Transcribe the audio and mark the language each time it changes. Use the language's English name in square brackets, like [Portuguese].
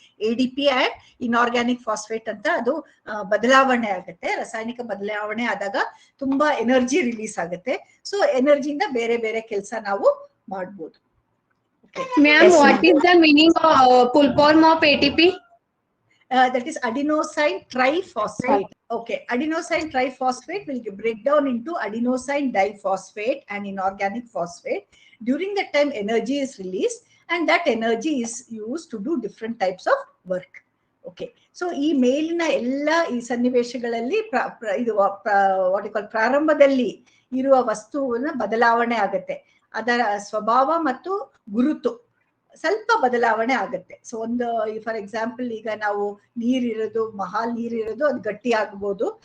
[Kannada] ADP and inorganic phosphate ಅಂತ ಅದು ಬದಲಾವಣೆ ಆಗುತ್ತೆ. ರಾಸಾಯನಿಕ ಬದಲಾವಣೆ ಆದಾಗ ತುಂಬಾ ಎನರ್ಜಿ ರಿಲೀಸ್ ಆಗುತ್ತೆ. ಸೊ ಎನರ್ಜಿಯಿಂದ ಬೇರೆ ಬೇರೆ ಕೆಲಸ ನಾವು ಮಾಡ್ಬೋದು. [English] Ma'am, what is the meaning full form of ATP? That is adenosine triphosphate. Okay, adenosine triphosphate will break down into adenosine diphosphate and inorganic phosphate. During that time, energy is released, and that energy is used to do different types of work. [Kannada] Okay, so ಈ ಮೇಲಿನ ಎಲ್ಲ ಈ ಸನ್ನಿವೇಶಗಳಲ್ಲಿ ಇದು [English] what you call [Kannada] ಪ್ರಾರಂಭದಲ್ಲಿ ಇರುವ ವಸ್ತುವಿನ ಬದಲಾವಣೆ ಆಗುತ್ತೆ. ಅದರ ಸ್ವಭಾವ ಮತ್ತು ಗುರುತು ಸ್ವಲ್ಪ ಬದಲಾವಣೆ ಆಗುತ್ತೆ. ಸೊ ಒಂದು ಫಾರ್ ಎಕ್ಸಾಂಪಲ್, ಈಗ ನಾವು ನೀರಿರೋದು ನೀರಿರೋದು ಅದು ಗಟ್ಟಿ ಆಗ್ಬೋದು.